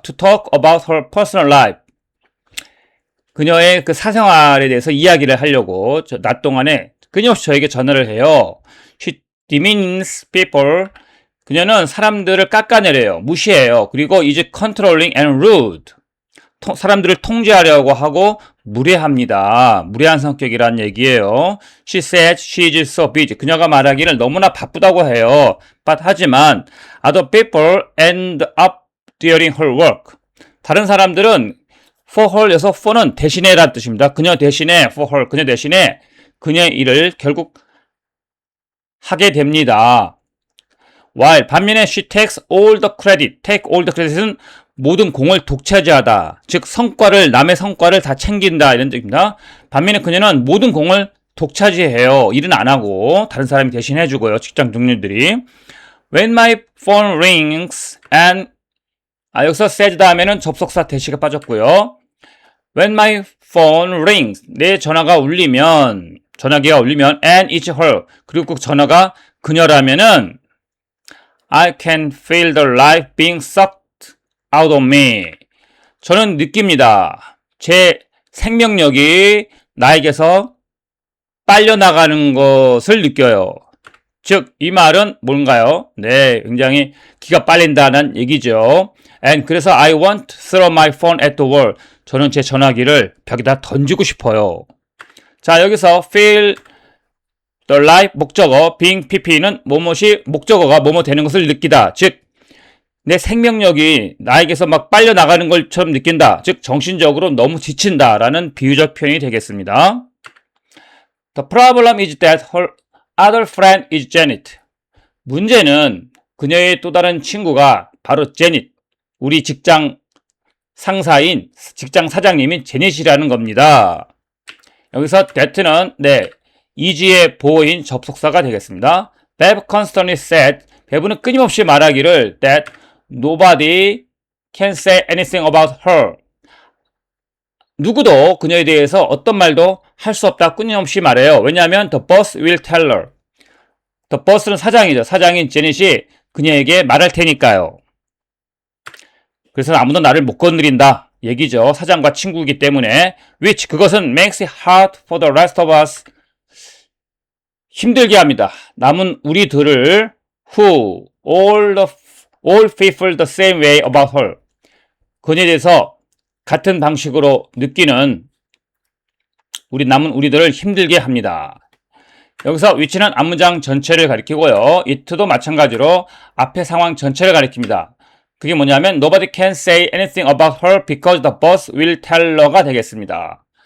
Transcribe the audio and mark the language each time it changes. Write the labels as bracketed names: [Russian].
[English] To talk about her personal life. [Korean] 그녀의 그 사생활에 대해서 이야기를 하려고 낮 동안에 끊임없이 저에게 전화를 해요. [English] She demeans people. [Korean] 그녀는 사람들을 깎아내려요. 무시해요. 그리고 [English] is controlling and rude. [Korean] 사람들을 통제하려고 하고 무례합니다. 무례한 성격이란 얘기예요. [English] She said she is so busy. [Korean] 그녀가 말하기를 너무나 바쁘다고 해요. 하지만 [English] other people end up during her work. [Korean] 다른 사람들은 for her에서 for는 대신에란 뜻입니다. 그녀 대신에 for her, 그녀 대신에 그녀의 일을 결국 하게 됩니다. [English] while [Korean] 반면에 [English] she takes all the credit. take all the credit [Korean] 은 모든 공을 독차지하다. 즉 남의 성과를 다 챙긴다 이런 뜻입니다. 반면에 그녀는 모든 공을 독차지해요. 일은 안 하고 다른 사람이 대신 해주고요. 직장 동료들이. [English] When my phone rings and [Korean] 여기서 said 다음에는 접속사 대시가 빠졌고요. [English] When my phone rings. [Korean] 내 전화기가 울리면 [English] and it's her. [Korean] 그리고 그 전화가 그녀라면은 [English] I can feel the life being sucked out of me. [Korean] 저는 느낍니다. 제 생명력이 나에게서 빨려나가는 것을 느껴요. 즉, 이 말은 뭔가요? 네, 굉장히 기가 빨린다는 얘기죠. [English] And [Korean] 그래서 [English] I want to throw my phone at the wall. [Korean] 저는 제 전화기를 벽에다 던지고 싶어요. 자, 여기서 [English] feel the life [Korean] 목적어 being pp는 뭐뭇이 목적어가 뭐뭐 되는 것을 느끼다. 즉, 내 생명력이 나에게서 막 빨려 나가는 것처럼 느낀다. 즉, 정신적으로 너무 지친다. 라는 비유적 표현이 되겠습니다. [English] The problem is that her other friend is Janet. [Korean] 문제는 그녀의 또 다른 친구가 바로 제닛, 우리 직장 상사인 직장 사장님인 제닛이라는 겁니다. 여기서 that는 네, is의 보호인 접속사가 되겠습니다. [English] Bev constantly said, [Korean] 베브는 끊임없이 말하기를 [English] that nobody can say anything about her. [Korean] 누구도 그녀에 대해서 어떤 말도 할 수 없다 끊임없이 말해요. 왜냐하면 [English] the boss will tell her. [Korean] the boss는 사장이죠. 사장인 제닛이 그녀에게 말할 테니까요. 그래서 아무도 나를 못 건드린다 얘기죠. 사장과 친구이기 때문에. [English] which [Korean] 그것은 [English] makes it hard for the rest of us. [Korean] 힘들게 합니다. 남은 우리들을 [English] who all feel the same way about her. [Korean] 그녀에 대해서 같은 방식으로 느끼는 남은 우리들을 힘들게 합니다. 여기서 which는 앞문장 전체를 가리키고요. it도 마찬가지로 앞의 상황 전체를 가리킵니다. 그게 뭐냐면 [English] nobody can say anything about her because the boss will tell her가 [Korean] 되겠습니다.